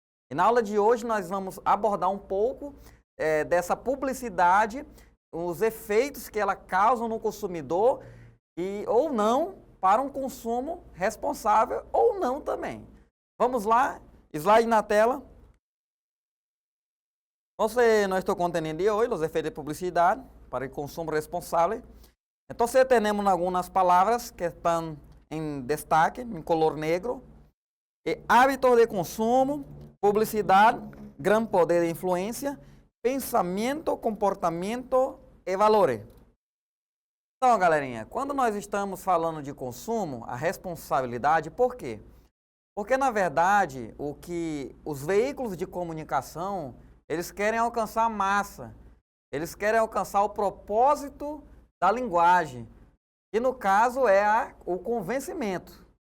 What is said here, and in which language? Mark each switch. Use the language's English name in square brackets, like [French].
[Portuguese] E na aula de hoje nós vamos abordar um pouco dessa publicidade, os efeitos que ela causa no consumidor ou não para um consumo responsável ou não também. Vamos lá, slide na tela. [Spanish] Entonces, nuestro contenido de hoy, los efectos de publicidad para el consumo responsable. Entonces, tenemos algunas palabras que están en destaque, en color negro. [Portuguese] Hábitos de consumo, publicidade, gran poder de influência, pensamento, comportamento e valores. Então, galerinha, quando nós estamos falando de consumo, a responsabilidade, por quê? Porque, na verdade, os veículos de comunicação, eles querem alcançar a massa, eles querem alcançar o propósito da linguagem, que no caso é o convencimento.